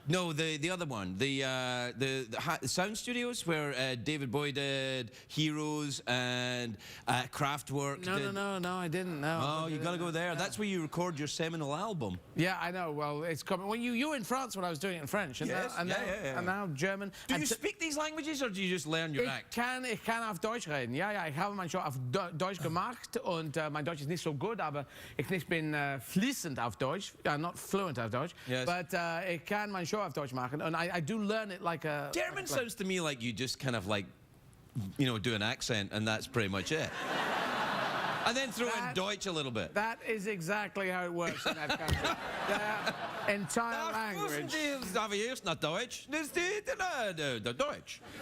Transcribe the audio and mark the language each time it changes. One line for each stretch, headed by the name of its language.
English: No, the other one. The sound studios where David Bowie did Heroes and Kraftwerk. No. no, I didn't. No. Oh, you got to go there. That's where you record your seminal album. Yeah, I know. Well, it's coming. Well, you were in France when I was doing it in French, and Yes, and now German. Do and you speak these languages, or do you just learn your act?
German: Ich kann auf Deutsch reden. Ja, ich habe mein Show auf Deutsch gemacht und mein Deutsch ist nicht so gut, aber ich bin fließend auf Deutsch.
English: Not fluent
German: auf Deutsch,
English: yes. but
German: ich kann mein Show auf Deutsch machen,
English: and I do learn it like a... German sounds to me like you just kind of like, you know, do an accent, and that's pretty much it. And then throw in Deutsch a little bit. That is exactly how it works in that country. Their entire language.
German: Aber erst nach Deutsch. Das ist der Deutsch.